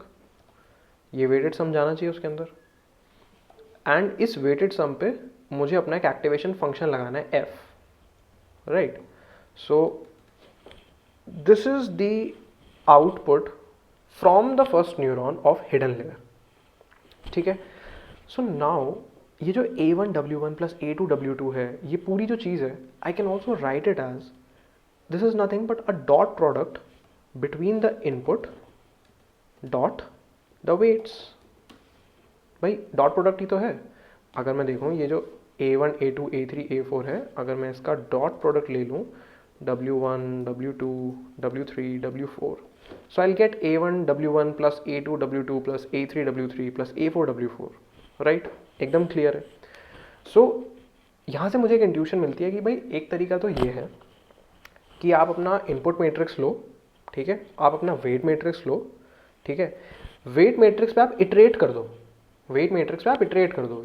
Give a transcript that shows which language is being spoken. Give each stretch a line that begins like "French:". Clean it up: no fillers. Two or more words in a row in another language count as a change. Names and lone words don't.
Hindi: ये
English: weighted sum
Hindi: जाना चाहिए उसके अंदर. एंड इस
English: weighted sum
Hindi: पे मुझे अपना एक
English: activation function
Hindi: लगाना है f, राइट.
English: so this is the output from the first neuron of hidden layer.
Hindi: ठीक है.
English: so now
Hindi: ये जो
English: A1 W1 plus A2 W2
Hindi: है, ये पूरी जो चीज़ है,
English: I can also write it as this is nothing but a dot product between the input dot the weights.
Hindi: भाई
English: dot product
Hindi: ही तो है. अगर मैं देखूँ ये जो A1 A2 A3 A4 है, अगर मैं इसका
English: dot product
Hindi: ले लूँ W1 W2 W3 W4,
English: so I'll get A1 W1 plus A2 W2 plus A3 W3 plus A4 W4, राइट?
Hindi: एकदम क्लियर है. सो यहाँ से मुझे एक इंट्यूशन मिलती है कि भाई एक तरीका तो ये है कि आप अपना
English: input matrix
Hindi: लो, ठीक है, आप अपना
English: weight matrix
Hindi: लो, ठीक है,
English: weight matrix
Hindi: पे आप इटरेट कर दो,
English: weight matrix
Hindi: पे आप इटरेट कर दो.